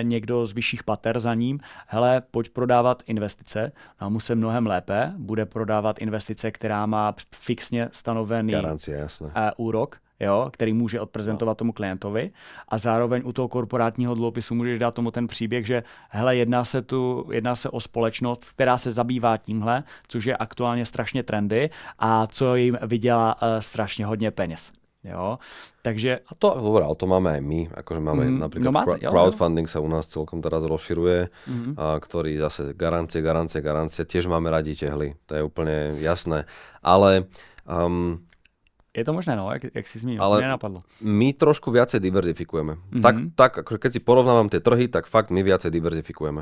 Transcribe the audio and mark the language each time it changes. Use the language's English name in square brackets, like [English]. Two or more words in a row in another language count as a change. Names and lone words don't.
[Czech] někdo z vyšších pater za ním, hele, pojď prodávat investice, a mu se mnohem lépe, bude prodávat investice, která má fixně stanovený úrok, jo, který může odprezentovat tomu klientovi a zároveň u toho korporátního dluhopisu můžeš dát tomu ten příběh, že hele, jedná se o společnost, která se zabývá tímhle, což je aktuálně strašně trendy a co jim vydělá strašně hodně peněz. Jo, takže... [Slovak] A to, dobré, ale to máme aj my, akože máme napríklad crowdfunding sa u nás celkom teraz rozširuje, ktorý zase garancie, tiež máme radi tehly, to je úplne jasné, ale... [Czech] je to možné, no, jak si zmínil, ale to nenapadlo. [Slovak] My trošku viacej diverzifikujeme. Tak akože keď si porovnávam tie trhy, tak fakt my viacej diverzifikujeme.